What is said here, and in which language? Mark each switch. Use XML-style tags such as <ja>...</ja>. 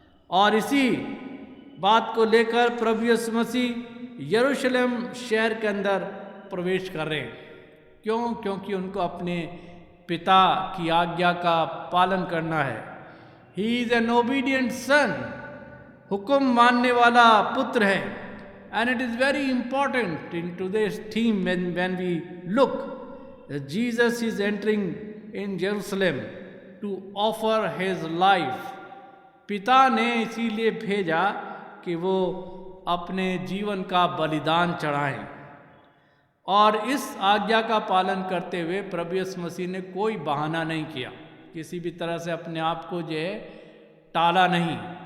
<hi>और इसी बात को लेकर प्रभु यीशु मसीह यरूशलेम शहर के अंदर प्रवेश कर रहे हैं। क्यों? क्योंकि उनको अपने पिता की आज्ञा का पालन करना है।</hi> <en>he is an obedient son,</en> <hi>हुक्म मानने वाला पुत्र है।</hi> <en>And it is very important in today's theme when we look that Jesus is entering in Jerusalem to offer his life.</en> <hi>पिता ने इसीलिए भेजा कि वो अपने जीवन का बलिदान चढ़ाएं। और इस आज्ञा का पालन करते हुए प्रभु यीशु मसीह ने कोई बहाना नहीं किया, किसी भी तरह से अपने आप को जो है टाला नहीं।</hi>